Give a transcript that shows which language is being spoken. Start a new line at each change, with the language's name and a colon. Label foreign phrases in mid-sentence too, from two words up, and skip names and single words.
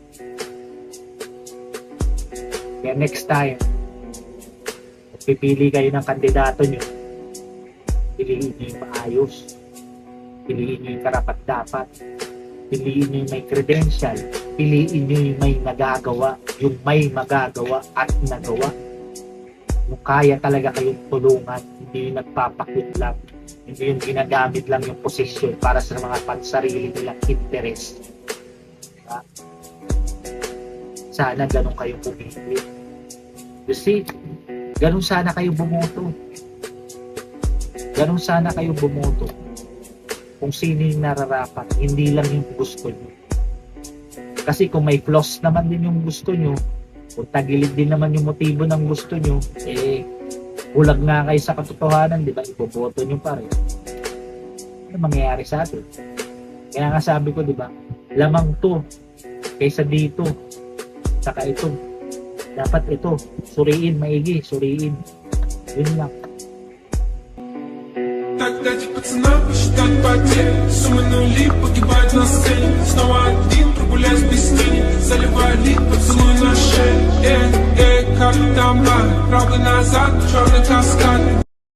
Filipino: Kaya next time, pipili kayo ng kandidato nyo, piliin nyo yung maayos, piliin nyo yung karapat-dapat, piliin nyo yung may credential, piliin nyo yung may nagagawa, yung may magagawa at nagawa. Yung kaya talaga kayong tulungan, hindi yung nagpapakit lang, hindi yung ginagamit lang yung posisyon para sa mga pansarili nilang interest. Diba? Sana ganun kayo pumili.
English: You see,
Filipino: ganun sana kayo bumoto. Ganun sana kayo bumoto. Kung sino yung nararapat, hindi lang yung gusto nyo. Kasi kung may flaws naman din yung gusto nyo, kung tagilid din naman yung motibo ng gusto nyo, bulag nga kayo sa katotohanan, di ba? Iboboto nyo pa rin. Ano mangyayari sa atin? Kaya nga sabi ko, di ba? Lamang to, kaysa dito, saka ito. Dapat ito, suriin, maigi, suriin. Yun lang.
Russian: Так дайте пацанам посчитать потери. Суммы нули погибают на сцене. Снова один прогуляюсь без тени. Заливаю лик, поцелуй на шее. Как там, правый назад, черный каскад.